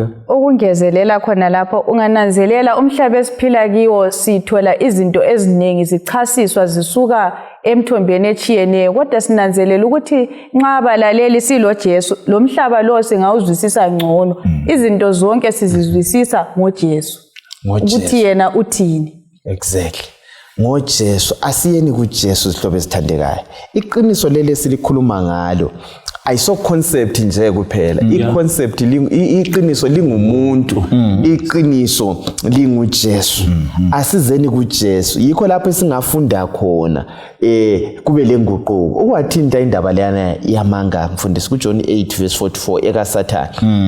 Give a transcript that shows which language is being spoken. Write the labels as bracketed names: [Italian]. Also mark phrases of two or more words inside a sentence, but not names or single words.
[North Ndebele] ukungezelela khona lapho ungananzelela umhlaba esiphila kiwo sithola izinto eziningi zichasiswa zisuka emthombeni echiyeneyo, kodwa sinanzelela ukuthi nxa abalaleli silo Jesu, lo mhlaba lo singawuzwisisa ngcono. Izinto zonke sizizwisisa ngoJesu, ukuthi yena uthini. Exactly. ngoJesu. Asiyeni kuJesu sihlobo esithandekayo. Iqiniso leli silikhuluma ngalo ayiso concept nje kuphela. I-concept iqiniso lingumuntu, iqiniso linguJesu. Asizeni kuJesu. Yikho lapho singafunda khona kube lenguquko. Ukwathinta indaba leyana yamanga mfundisi kuJohn 8:44 ekaSathane.